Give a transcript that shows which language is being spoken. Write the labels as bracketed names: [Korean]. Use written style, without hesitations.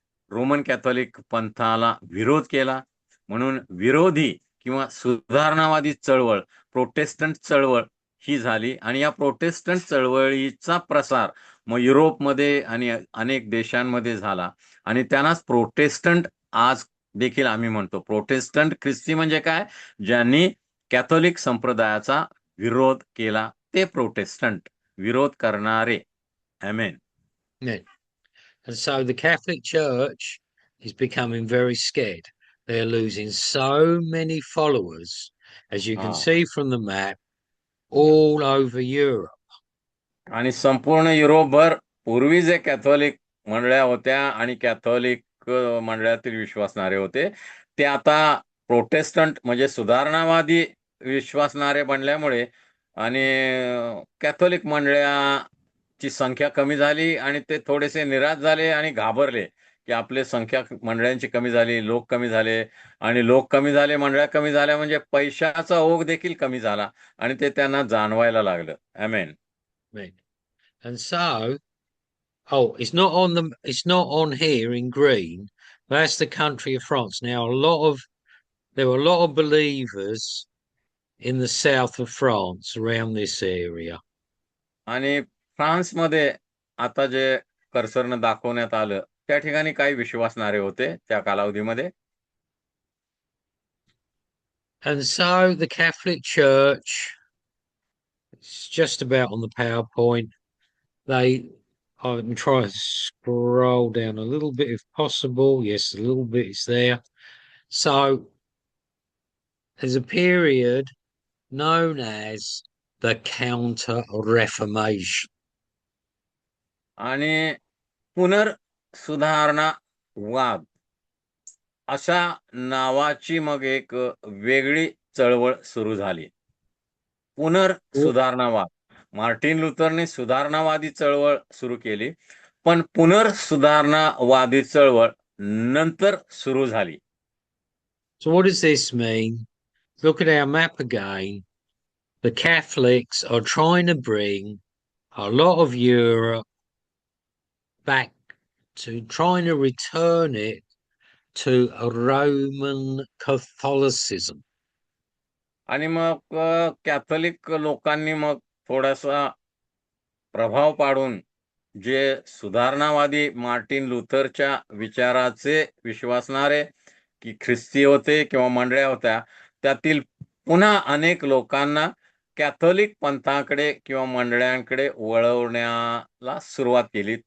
[Marathi] Roman Catholic पंथाला विरोध केला. म्हणून विरोधी किंवा सुधारणावादी चळवळ, प्रोटेस्टंट चळवळ ही झाली आणि या प्रोटेस्टंट चळवळीचा प्रसार मग युरोपमध्ये आणि अनेक देशांमध्ये झाला आणि त्यांनाच प्रोटेस्टंट आज देखील आम्ही म्हणतो. प्रोटेस्टंट ख्रिस्ती म्हणजे काय? ज्यांनी कॅथोलिक संप्रदायाचा विरोध केला ते प्रोटेस्टंट, विरोध करणारे. आमेन. [English] And so the Catholic Church is becoming very scared. They're losing so many followers, as you can see from the map, all over Europe. [Marathi] आणि संपूर्ण युरोपभर पूर्वी जे कॅथोलिक मंडळ्या होत्या आणि कॅथोलिक मंडळातील विश्वासणारे होते ते आता प्रोटेस्टंट म्हणजे सुधारणावादी विश्वासणारे बनल्यामुळे आणि कॅथोलिक मंडळ्या ची संख्या कमी झाली आणि ते थोडेसे निराश झाले आणि घाबरले की आपले संख्या मंडळांची कमी झाली, लोक कमी झाले आणि लोक कमी झाले, मंडळ्या कमी झाल्या म्हणजे पैशाचा ओघ देखील कमी झाला आणि ते त्यांना जाणवायला लागलं. आमेन. [English] Amen. And so, it's not on here in green. That's the country of France. Now, there were a lot of believers in the south of France around this area. [Marathi] आणि फ्रान्समध्ये आता जे कर्सरनं दाखवण्यात आलं त्या ठिकाणी काही विश्वासणारे होते त्या कालावधीमध्ये. [English] And so the Catholic Church, it's just about on the PowerPoint. I'm trying to scroll down a little bit if possible. Yes, a little bit is there. So there's a period known as the Counter Reformation. [Marathi] आणि पुनर्सुधारणावाद अशा नावाची मग एक वेगळी चळवळ सुरू झाली. पुनर्सुधारणावाद. Martin लुथरने सुधारणावादी चळवळ सुरू केली, पण पुनर्सुधारणावादी चळवळ नंतर सुरू झाली. [English] So what does this mean? Look at our map again. The Catholics are trying to bring a lot of Europe back to trying to return it to a Roman Catholicism. [Marathi] आणि मग कॅथोलिक लोकांनी मग थोडासा प्रभाव पाडून जे सुधारणावादी Martin लुथरच्या विचाराचे विश्वासणारे की ख्रिस्ती होते किंवा मंडळ्या होत्या, त्यातील पुन्हा अनेक लोकांना कॅथोलिक पंथाकडे किंवा मंडळांकडे वळवण्याला सुरुवात केली.